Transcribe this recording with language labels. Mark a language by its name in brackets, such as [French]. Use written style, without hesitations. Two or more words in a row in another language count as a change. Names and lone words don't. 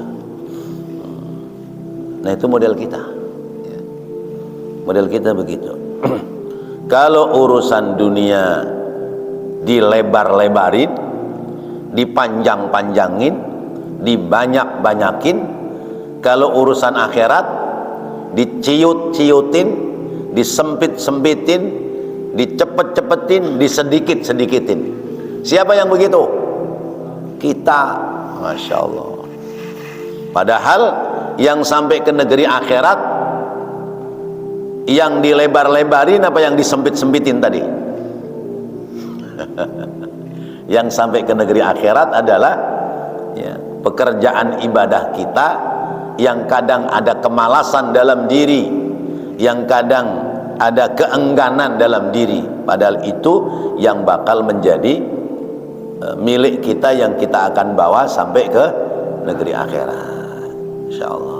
[Indonesian] Nah, itu model kita, ya. Model kita begitu. Kalau urusan dunia dilebar-lebarin, dipanjang-panjangin, dibanyak-banyakin, kalau urusan akhirat diciut-ciutin, disempit-sempitin, dicepet-cepetin, disedikit-sedikitin. Siapa yang begitu? Kita. [Arabic] ما شاء الله. [Indonesian] Padahal yang sampai ke negeri akhirat, yang dilebar-lebarin apa yang disempit-sempitin tadi? Yang sampai ke negeri akhirat adalah, ya, pekerjaan ibadah kita yang kadang ada kemalasan dalam diri, yang kadang ada keengganan dalam diri, padahal itu yang bakal menjadi milik kita yang kita akan bawa sampai ke negeri akhirat, insyaallah.